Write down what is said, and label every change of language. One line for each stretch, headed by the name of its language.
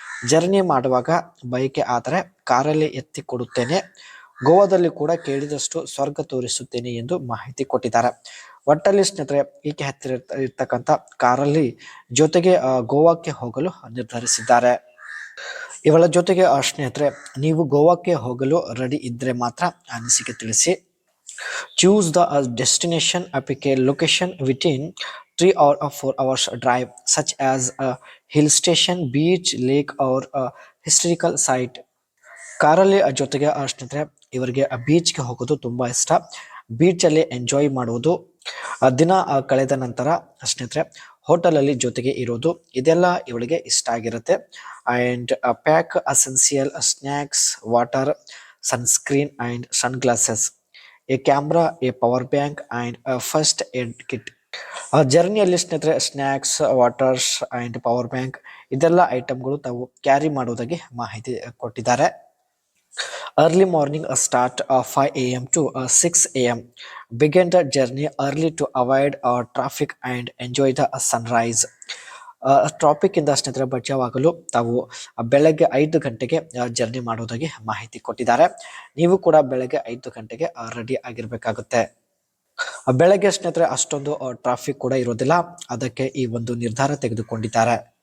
Kannada: Journey ಮಾಡುವಾಗ bike ಆದರೆ ಕಾರಲ್ಲಿ ಎತ್ತಿ ಕೊಡುತ್ತೇನೆ, ಗೋವಾದಲ್ಲಿ ಕೂಡ ಕೇಳಿದಷ್ಟು ಸ್ವರ್ಗ ತೋರಿಸುತ್ತೇನೆ ಎಂದು ಮಾಹಿತಿ ಕೊಟ್ಟಿದ್ದಾರೆ. ಒಟ್ಟಲ್ಲಿ ಸ್ನೇಹಿತರೆ ಈಕೆ ಹತ್ತಿರ ಇರ್ತಕ್ಕಂಥ ಕಾರಲ್ಲಿ ಜೊತೆಗೆ ಗೋವಾಕ್ಕೆ ಹೋಗಲು ನಿರ್ಧರಿಸಿದ್ದಾರೆ. ಇವಳ ಜೊತೆಗೆ ಸ್ನೇಹಿತರೆ, ನೀವು ಗೋವಾಕ್ಕೆ ಹೋಗಲು ರೆಡಿ ಇದ್ರೆ ಮಾತ್ರ ಅನಿಸಿಕೆ ತಿಳಿಸಿ.
English: Choose the destination, pick a location within 3 or 4 hours drive, such as a hill station, beach, lake or a historical site.
Kannada: ಕಾರಲ್ಲಿ ಜೊತೆಗೆ ಸ್ನೇಹಿತರೆ ಇವರಿಗೆ ಬೀಚ್ಗೆ ಹೋಗೋದು ತುಂಬಾ ಇಷ್ಟ. ಬೀಚಲ್ಲಿ ಎಂಜಾಯ್ ಮಾಡುವುದು, ದಿನ ಕಳೆದ ನಂತರ ಸ್ನೇಹಿತರೆ ಹೋಟೆಲಲ್ಲಿ ಜೊತೆಗೆ ಇರೋದು, ಇದೆಲ್ಲ ಇವಳಿಗೆ ಇಷ್ಟ ಆಗಿರುತ್ತೆ.
English: And pack essential snacks, water, sunscreen and sun glasses, a camera, a power bank and first aid kit.
Kannada: ಜರ್ನಿಯಲ್ಲಿ ಸ್ನೇಹಿತರೆ snacks, waters and power bank ಇದೆಲ್ಲ ಐಟಮ್ಗಳು ತಾವು ಕ್ಯಾರಿ ಮಾಡುವುದಾಗಿ ಮಾಹಿತಿ ಕೊಟ್ಟಿದ್ದಾರೆ.
English: Early morning start 5 a.m. to 6 a.m. Begin the journey early to avoid traffic and enjoy the sunrise.
Kannada: Traffic ಇಂದ ಸ್ನೇಹಿತರೆ ಬಚಾವಾಗಲು ತಾವು ಬೆಳಗ್ಗೆ 5 ಗಂಟೆಗೆ ಜರ್ನಿ ಮಾಡುವುದಾಗಿ ಮಾಹಿತಿ ಕೊಟ್ಟಿದ್ದಾರೆ. ನೀವು ಕೂಡ ಬೆಳಗ್ಗೆ 5 ಗಂಟೆಗೆ ರೆಡಿ ಆಗಿರ್ಬೇಕಾಗುತ್ತೆ. ಬೆಳಗ್ಗೆ ಸ್ನೇಹಿತರೆ ಅಷ್ಟೊಂದು ಟ್ರಾಫಿಕ್ ಕೂಡ ಇರೋದಿಲ್ಲ, ಅದಕ್ಕೆ ಈ ಒಂದು ನಿರ್ಧಾರ ತೆಗೆದುಕೊಂಡಿದ್ದಾರೆ.